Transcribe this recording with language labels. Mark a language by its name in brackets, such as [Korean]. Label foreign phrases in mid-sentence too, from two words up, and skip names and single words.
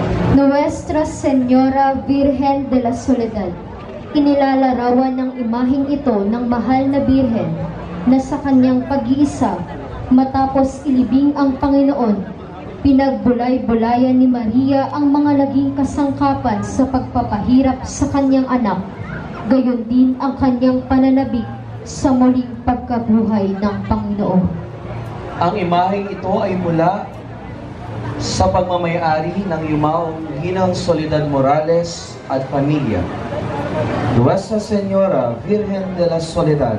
[Filipino] Nuestra Señora Virgen de la Soledad, inilalarawan ng imaheng ito ng mahal na Birhen na sa kanyang pag-iisa, matapos ilibing ang Panginoon, pinagbulay-bulayan ni Maria ang mga naging kasangkapan sa pagpapahirap sa kanyang anak, gayon din ang kanyang pananabik sa muling pagkabuhay ng Panginoon. Ang imaheng ito ay mula sa pagmamayari ng yumaong Ginang Soledad Morales at pamilya. Nuestra Señora Virgen de la Soledad,